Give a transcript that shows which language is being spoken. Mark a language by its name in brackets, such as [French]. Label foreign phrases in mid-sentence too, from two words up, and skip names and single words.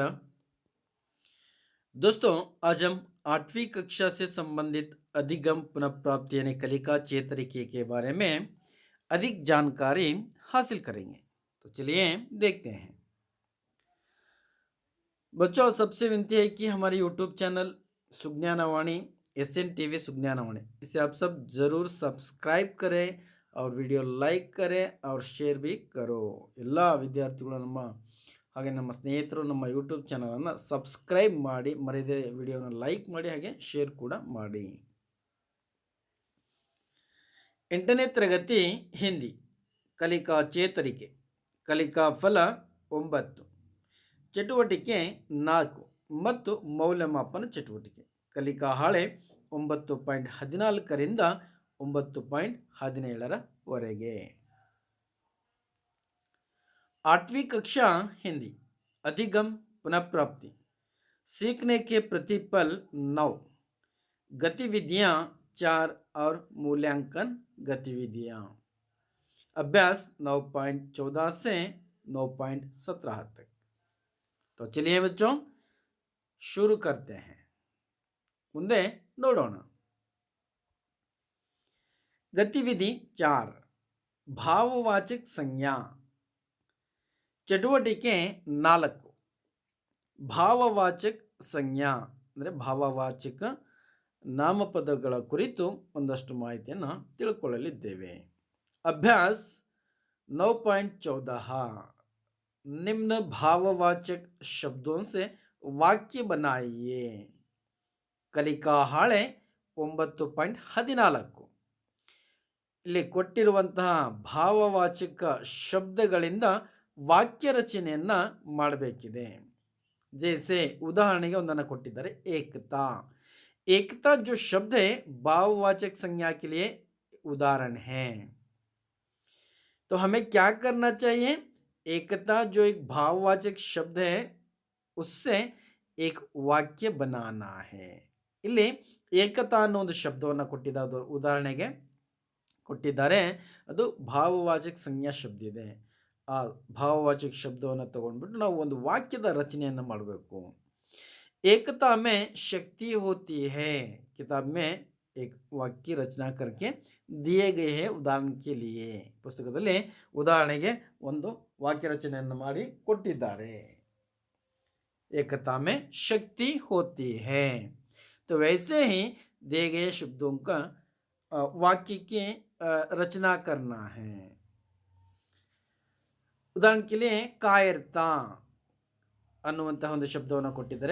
[Hindi] दोस्तों, आज हम 8वीं कक्षा से संबंधित अधिगम पुनः यानी कलिका चेतरिके के बारे में अधिक जानकारी हासिल करेंगे। तो चलिए देखते हैं। बच्चों, सबसे विनती है कि हमारे यूट्यूब चैनल सुज्ञानवाणी SN TV सुज्ञानवाणी, इसे आप सब जरूर सब्सक्राइब करें और वीडियो लाइक करें और शेयर भी करो। [Kannada] ಎಲ್ಲ ವಿದ್ಯಾರ್ಥಿಗಳು ಹಾಗೆ ನಮ್ಮ ಸ್ನೇಹಿತರು ನಮ್ಮ ಯೂಟ್ಯೂಬ್ ಚಾನಲನ್ನು ಸಬ್ಸ್ಕ್ರೈಬ್ ಮಾಡಿ, ಮರೆಯದೆ ವಿಡಿಯೋನ ಲೈಕ್ ಮಾಡಿ, ಹಾಗೆ ಶೇರ್ ಕೂಡ ಮಾಡಿ। 8ನೇ ತರಗತಿ ಹಿಂದಿ ಕಲಿಕಾ ಚೇತರಿಕೆ, ಕಲಿಕಾ ಫಲ 9, ಚಟುವಟಿಕೆ 4 ಮತ್ತು ಮೌಲ್ಯಮಾಪನ ಚಟುವಟಿಕೆ। ಕಲಿಕಾ ಹಾಳೆ 9.14ರಿಂದ 9.17ರವರೆಗೆ। [Hindi] 8वीं कक्षा हिंदी अधिगम पुनः प्राप्ति, सीखने के प्रतिपल 9, गतिविधियां 4 और मूल्यांकन गतिविधियां। अभ्यास 9.14 से 9.17 तक। तो चलिए बच्चों शुरू करते हैं। [Kannada] ಮುಂದೆ ನೋಡೋಣ। गतिविधि 4, ಭಾವವಾಚಕ ಸಂಜ್ಞಾ। ಚಟುವಟಿಕೆ 4, ಭಾವವಾಚಕ ಸಂಜ್ಞಾ ಅಂದರೆ ಭಾವವಾಚಕ ನಾಮಪದಗಳ ಕುರಿತು ಒಂದಷ್ಟು ಮಾಹಿತಿಯನ್ನು ತಿಳ್ಕೊಳ್ಳಲಿದ್ದೇವೆ। ಅಭ್ಯಾಸ 9.14, [Hindi] निम्न भाववाचक शब्दों से वाक्य बनाइए। [Kannada] ಕಲಿಕಾ ಹಾಳೆ 9.14, ಇಲ್ಲಿ ಕೊಟ್ಟಿರುವಂತಹ ಭಾವವಾಚಕ ಶಬ್ದಗಳಿಂದ ವಾಕ್ಯ ರಚನೆಯನ್ನ ಮಾಡಬೇಕಿದೆ। ಜೈಸೆ ಉದಾಹರಣೆಗೆ ಒಂದನ್ನು ಕೊಟ್ಟಿದ್ದಾರೆ, ಏಕತಾ। [Hindi] एकता जो शब्द है भाववाचक संज्ञा के लिए उदाहरण है। तो हमें क्या करना चाहिए? एकता जो एक भाववाचक शब्द है उससे एक वाक्य बनाना है। [Kannada] ಇಲ್ಲಿ ಏಕತಾ ಅನ್ನೋ ಒಂದು ಶಬ್ದವನ್ನು ಕೊಟ್ಟಿದ್ದಾರೆ, ಉದಾಹರಣೆಗೆ ಕೊಟ್ಟಿದ್ದಾರೆ, ಅದು ಭಾವವಾಚಕ ಸಂಜ್ಞಾ ಶಬ್ದ ಇದೆ। ಆ ಭಾವವಾಚಕ ಶಬ್ದವನ್ನು ತಗೊಂಡ್ಬಿಟ್ಟು ನಾವು ಒಂದು ವಾಕ್ಯದ ರಚನೆಯನ್ನು ಮಾಡಬೇಕು। [Hindi] एकता में शक्ति होती है, किताब में एक वाक्य रचना करके दिए गए हैं उदाहरण के लिए। [Kannada] ಪುಸ್ತಕದಲ್ಲಿ ಉದಾಹರಣೆಗೆ ಒಂದು ವಾಕ್ಯ ರಚನೆಯನ್ನು ಮಾಡಿ ಕೊಟ್ಟಿದ್ದಾರೆ। [Hindi] एकता में शक्ति होती है, तो वैसे ही दिए गए शब्दों का वाक्य की रचना करना है। उदाहरण के लिए कायरता [Kannada] ಅನ್ನುವಂತಹ ಒಂದು ಶಬ್ದವನ್ನು ಕೊಟ್ಟಿದ್ದಾರೆ।